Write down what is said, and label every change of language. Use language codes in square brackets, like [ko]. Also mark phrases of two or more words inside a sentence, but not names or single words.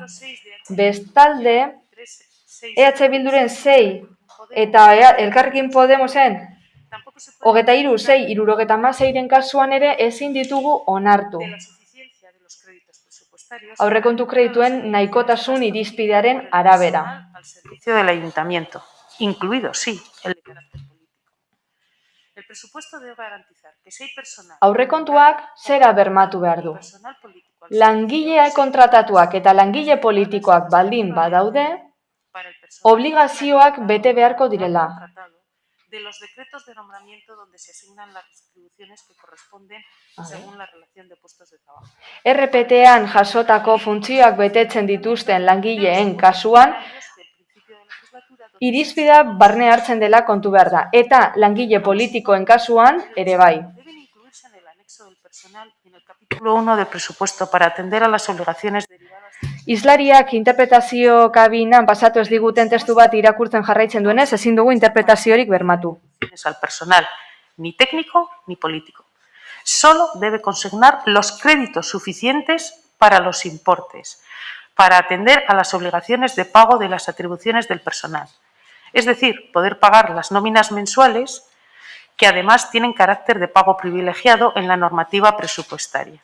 [eu] Bestalde, EH Bilduren 6 eta Elkarrekin Podemosen 23.676 kasuan ere ezin ditugu onartu. Aurrekontu kredituen nahikotasun irizpidearen arabera. [es] al servicio del ayuntamiento, incluido, sí, el de carácter político. El presupuesto debe garantizar que si hay personal [eu] Aurrekontuak zera bermatu behar du. [es] político [eu] Langilea kontratatuak eta langile politikoak baldin badaude, [es] para el personal [eu] obligazioak bete beharko direla. [es] contratado de los decretos de nombramiento donde se asignan las retribuciones que corresponden según la relación de puestos de trabajo. [eu] RPT-an jasotako funtzioak betetzen dituzten langileen kasuan, irizpida barne hartzen dela kontu behar da. Eta langile politikoen kasuan ere bai. [es] Deben incluirse en el anexo del personal en el capítulo 1 del presupuesto para atender a las obligaciones derivadas [eu] Islariak interpretazio kabinan pasatu ez diguten testu bat irakurtzen jarraitzen duenez, ezin dugu interpretaziorik bermatu. [es] al personal, ni técnico ni político. Solo debe consignar los créditos suficientes para los importes, para atender a las obligaciones de pago de las atribuciones del personal. Es decir, poder pagar las nóminas mensuales que además tienen carácter de pago privilegiado en la normativa presupuestaria.